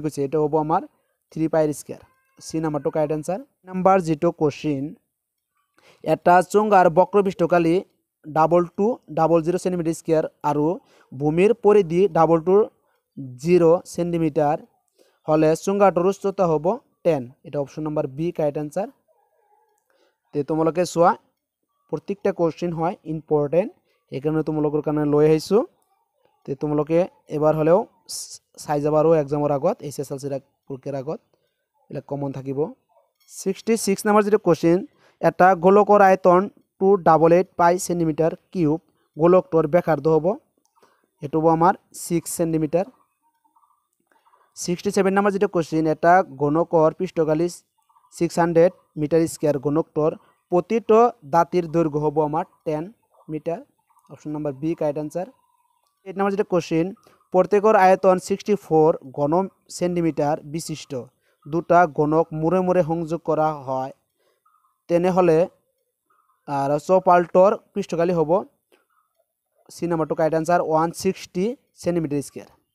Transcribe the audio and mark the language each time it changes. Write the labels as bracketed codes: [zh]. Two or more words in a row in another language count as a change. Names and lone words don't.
[as] কইছে এটা হবো আমার 3 [en] pi square C number 2 correct answer number [as] যেটা কোশ্চেন একটা চুঙ্গার বক্র পৃষ্ঠকালী 2200 সেন্টিমিটার স্কয়ার আর ভূমির পরিধি 220 সেন্টিমিটার হলে চুঙ্গাটোর উচ্চতা হবো 10 এটা [en] option number B correct answer [as] তো তোমালোকে চোৱা প্রত্যেকটা কোশ্চেন হয় ইম্পর্টেন্ট এই কারণে তোমালোকৰ কাৰণে লৈ আহিছোঁ তো তোমালোকে এবাৰ হলেও চাই যাবা আৰু এক্সামৰ আগত SSLC পৰীক্ষাৰ আগত এবিলাক কমন থাকিব 66 নাম্বার যেটা কোশ্চেন এটা গোলকৰ আয়তন 288 [en] centimeter cube [as] গোলকটোর ব্যাসার্ধ হবো এটা হবো আমার 6 সেন্টিমিটার 67 নাম্বার যেটা কোশ্চেন এটা গণকর পৃষ্ঠকালী 600 [en] meter square [as] গণকটোর প্রতিটো দাঁতির দৈর্ঘ্য হবো আমার 10 মিটার [en] option number B correct answer [as] 8 নাম্বার যেটা কোশ্চেন প্রত্যেকের আয়তন 64 ঘন সেন্টিমিটার বিশিষ্ট দুটা গণক মুড়ে মুড়ে সংযোগ করা হয় তেনে হলে আর চৌপাল্টর পৃষ্ঠকালী হবো [en] C number 2 correct answer 160 centimeter square